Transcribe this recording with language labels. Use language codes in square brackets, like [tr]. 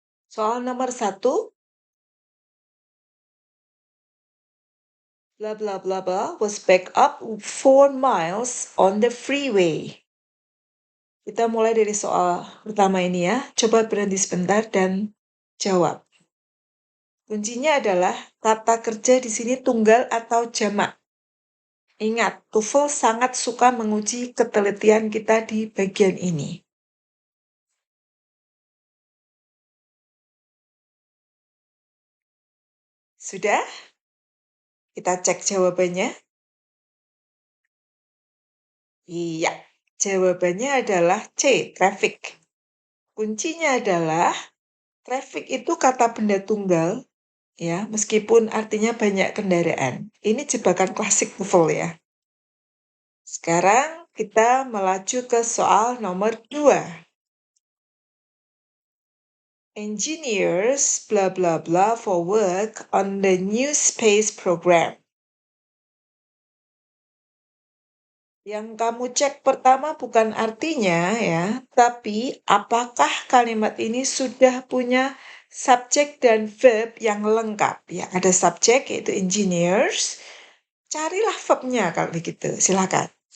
[id] Soal nomor 1, [en] blah blah blah blah was back up 4 miles on the freeway. [id] Kita mulai dari soal pertama ini ya. Coba berhenti sebentar dan jawab. Kuncinya adalah kata kerja di sini tunggal atau jamak. Ingat, TOEFL sangat suka menguji ketelitian kita di bagian ini. Sudah? Kita cek jawabannya. Iya, jawabannya adalah C, traffic. Kuncinya adalah traffic itu kata benda tunggal, ya, meskipun artinya banyak kendaraan. Ini jebakan klasik TOEFL ya. Sekarang kita melaju ke soal nomor 2. [en] Engineers blah blah blah for work on the new space program. [id] Yang kamu cek pertama bukan artinya ya, tapi apakah kalimat ini sudah punya subjek dan verb yang lengkap ya. Ada subjek yaitu engineers. Carilah verbnya kalau begitu. Silakan.